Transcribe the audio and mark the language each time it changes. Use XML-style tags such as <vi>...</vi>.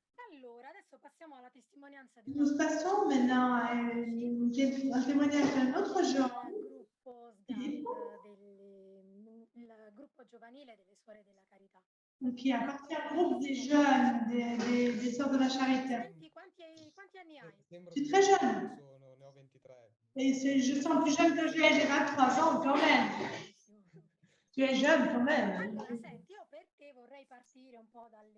<it>Allora, adesso passiamo alla testimonianza di</it> <fr>Nous passons maintenant à un témoignage d'un autre genre.</fr> <it>gruppo SGAT, il gruppo giovanile delle Suore della Carità.</it> <fr>Qui appartient au groupe des jeunes, des sœurs de la charité.</fr> <it>Senti, quanti anni hai?</it> <fr>Je suis très jeune.</fr> <it>Ne ho 23.</it> <fr>Et je sens plus jeune que j'ai 23 ans quand même. Tu es jeune quand même.</fr> <it>Allora, senti, io per te vorrei partire un po' dalle...</it>